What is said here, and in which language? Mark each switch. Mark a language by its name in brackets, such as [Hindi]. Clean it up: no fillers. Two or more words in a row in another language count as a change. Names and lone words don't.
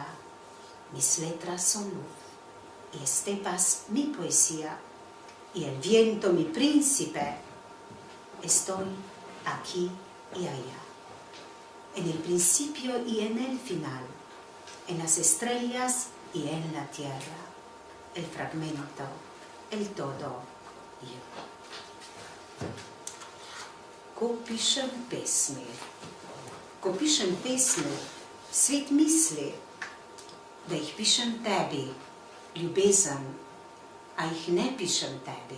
[Spanish] Mis letras son luz, y estepas mi poesía, y el viento mi príncipe. Estoy aquí y allá, en el principio y en el final, en las estrellas y en la tierra, el fragmento, el todo, yo. [Slovenian] Ko pišem pesmi, svet misli, da jih pišem tebi, ljubezen, a jih ne pišem tebi.